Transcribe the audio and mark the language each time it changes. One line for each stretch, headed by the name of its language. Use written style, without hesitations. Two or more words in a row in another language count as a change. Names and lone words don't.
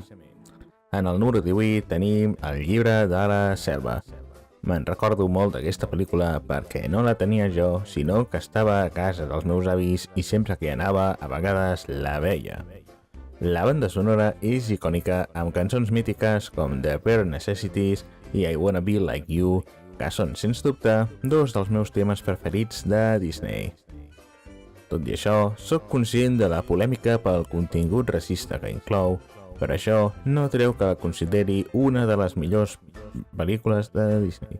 Catalan: En el número 18 tenim El llibre de la selva. Me'n recordo molt d'aquesta pel·lícula perquè no la tenia jo, sinó que estava a casa dels meus avis i sempre que hi anava, a vegades la veia. La banda sonora és icònica amb cançons mítiques com The Bare Necessities i I Wanna Be Like You, que són, sens dubte, dos dels meus temes preferits de Disney. Tot i això, sóc conscient de la polèmica pel contingut racista que inclou, per això no treu que la consideri una de les millors pel·lícules de Disney.